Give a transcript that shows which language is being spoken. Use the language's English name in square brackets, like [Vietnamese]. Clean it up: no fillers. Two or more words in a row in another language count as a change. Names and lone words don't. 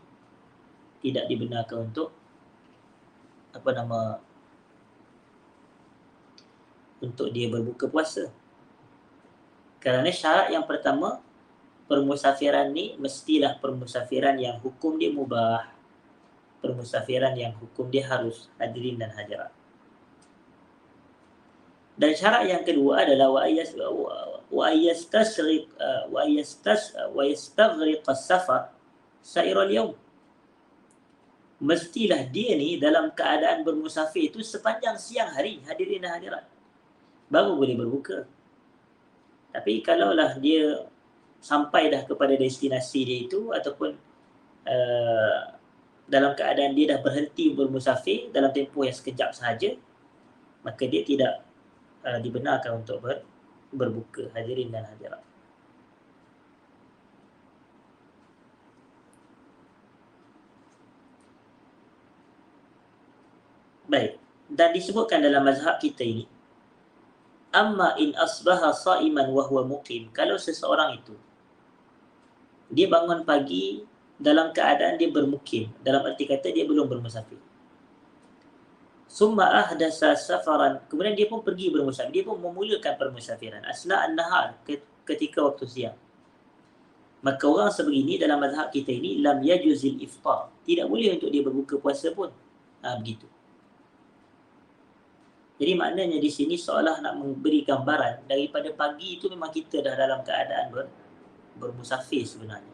[Malay] Tidak dibenarkan untuk untuk dia berbuka puasa. Kerana syarat yang pertama, permusafiran ni mestilah permusafiran yang hukum dia mubah, permusafiran yang hukum dia harus, hadirin dan hadirat. Dan syarat yang kedua adalah [Arabic] ويستغرق السفر سائر اليوم. [Malay] Mestilah dia ni dalam keadaan bermusafir itu sepanjang siang hari, hadirin dan hadirat, baru boleh berbuka. Tapi kalaulah dia sampai dah kepada destinasi dia itu, ataupun dalam keadaan dia dah berhenti bermusafir dalam tempoh yang sekejap sahaja, maka dia tidak dibenarkan untuk berbuka, hadirin dan hadirat. Baik, dan disebutkan dalam mazhab kita ini, [Arabic] أما إن أصبح صائما وهو مقيم, [Malay] kalau seseorang itu dia bangun pagi dalam keadaan dia bermukim, dalam arti kata dia belum bermusafir. [Arabic] ثم أحدث سفرا, [Malay] kemudian dia pun pergi bermusafir, dia pun memulakan permusafiran [Arabic] أثناء النهار, [Malay] ketika waktu siang. Maka orang sebegini dalam mazhab kita ini [Arabic] لم يجز الإفطار, [Malay] tidak boleh untuk dia berbuka puasa pun. Begitu. Jadi maknanya di sini seolah nak memberi gambaran daripada pagi itu memang kita dah dalam keadaan bermusafir sebenarnya.